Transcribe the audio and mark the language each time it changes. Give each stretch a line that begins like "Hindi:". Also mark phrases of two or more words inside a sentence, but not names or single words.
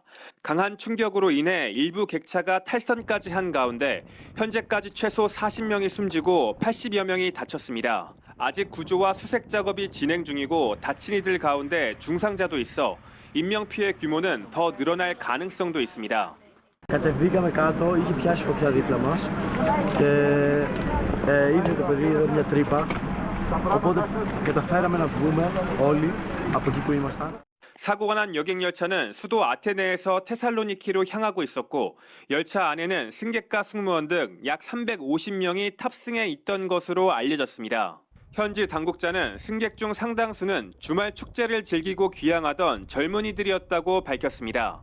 Korean: 강한 충격으로 인해 일부 객차가 탈선까지 한 가운데 현재까지 최소 40명이 숨지고 80여 명이 다쳤습니다. 아직 구조와 수색 작업이 진행 중이고 다친 이들 가운데 중상자도 있어 인명피해 규모는 더 늘어날 가능성도 있습니다.
Greek: Κατεβήκαμε κάτω, είχε πιάσει φωτιά δίπλα μας και ήρθε το παιδί εδώ μια τρύπα, οπότε καταφέραμε να βγούμε όλοι από εκεί που ήμασταν.
Korean: 사고가 난 여객열차는 수도 아테네에서 테살로니키로 향하고 있었고 열차 안에는 승객과 승무원 등 약 350명이 탑승해 있던 것으로 알려졌습니다. 현지 당국자는 승객 중 상당수는 주말 축제를 즐기고 귀향하던 젊은이들이었다고 밝혔습니다.